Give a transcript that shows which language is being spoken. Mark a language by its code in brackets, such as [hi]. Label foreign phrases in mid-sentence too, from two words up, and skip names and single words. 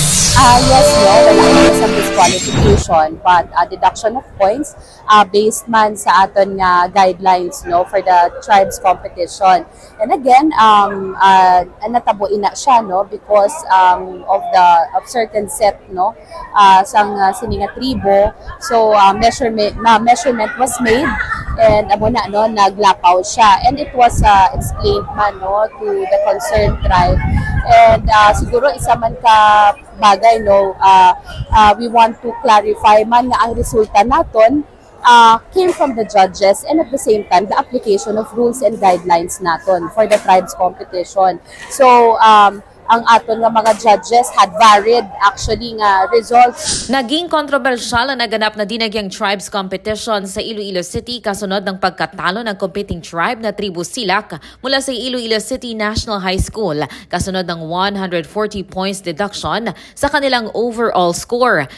[en] Yes, no, [hil] wala ko sa [en] disqualification, but deduction of points based [hil] man sa aton nga [en] guidelines no for the tribes competition. And again, [hil] natabuin na siya no [en] because of certain set [hil] no sang sininga tribo. [en] So measurement was made and [hil] amo na no naglapaw siya, [en] and it was explained man no to the concerned tribe. And [hil] siguro isa man ka bagay no [en] we want to clarify [hil] man nga ang resulta naton [en] came from the judges, and at the same time the application of rules and guidelines naton for the tribes competition. So [hil] ang aton nga mga [en] judges had varied actually nga results. [tl] Naging kontrobersyal ang naganap na Dinagyang Tribes Competition sa Iloilo City kasunod ng pagkatalo ng competing tribe na Tribu Silak mula sa Iloilo City National High School kasunod ng 140 points deduction sa kanilang [en] overall score.